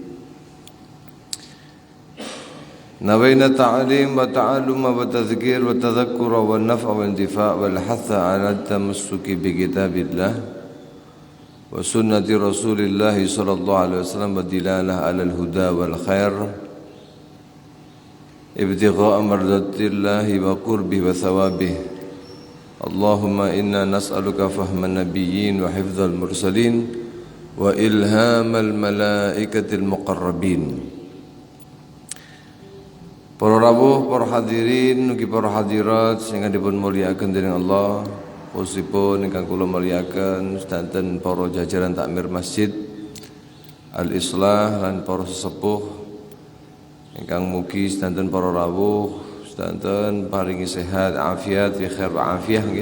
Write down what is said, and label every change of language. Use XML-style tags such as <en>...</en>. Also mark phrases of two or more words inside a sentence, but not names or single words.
<ar>نوينا التعليم والتعلم والتذكير والتذكر والنفع والانتفاع والحث على التمسك بكتاب الله وسنة رسول الله صلى الله عليه وسلم والدلالة على الهدى والخير ابتغاء مرضات الله وقربه وثوابه. اللهم إنا نسألك فهم النبيين وحفظ المرسلين وإلهام الملائكة المقربين.</ar> <jv>Para rawuh, para hadirin, ugi para hadirat sing dipun mulyakaken dening Allah, khususipun ingkang kula mulyakaken sedanten para jajaran takmir Masjid Al-Islah lan para sesepuh ingkang mugi sedanten para rawuh sedanten paringi sehat, afiat,</jv> <ar>في خير وعافية</ar> <jv>nggih.</jv>